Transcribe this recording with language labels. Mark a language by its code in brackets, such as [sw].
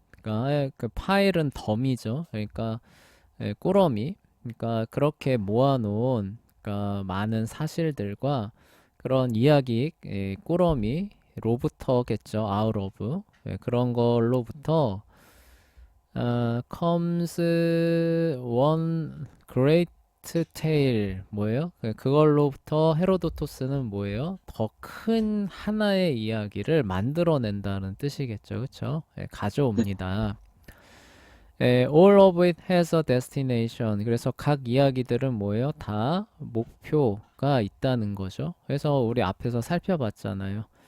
[ko] 그러니까 그 파일은 덤이죠. 그러니까 꾸러미. 그러니까 그렇게 모아놓은 그러니까 많은 사실들과 그런 이야기 꾸러미로부터겠죠. [en] out of [ko] 그런 걸로부터 [en] comes one great tale [ko] 뭐예요? 그걸로부터 헤로도토스는 뭐예요? 더 큰 하나의 이야기를 만들어낸다는 뜻이겠죠, 그쵸? 네. 가져옵니다. [en] all of it has a destination. [ko] 그래서 각 이야기들은 뭐예요? 다 목표가 있다는 거죠. 그래서 우리 앞에서 살펴봤잖아요.